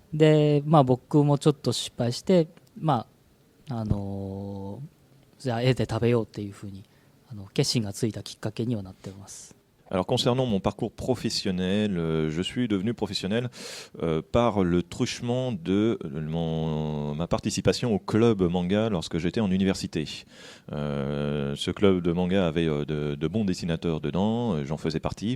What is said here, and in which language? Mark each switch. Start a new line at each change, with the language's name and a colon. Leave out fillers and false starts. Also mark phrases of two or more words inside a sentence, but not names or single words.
Japanese: で、僕もちょっと失敗して、じゃあ絵で食べようっていうふうに決心がついたきっかけにはなっています。
French: Alors concernant mon parcours professionnel, je suis devenu professionnel par le truchement de ma participation au club manga lorsque j'étais en université. Ce club de manga avait de bons dessinateurs dedans, j'en faisais partie.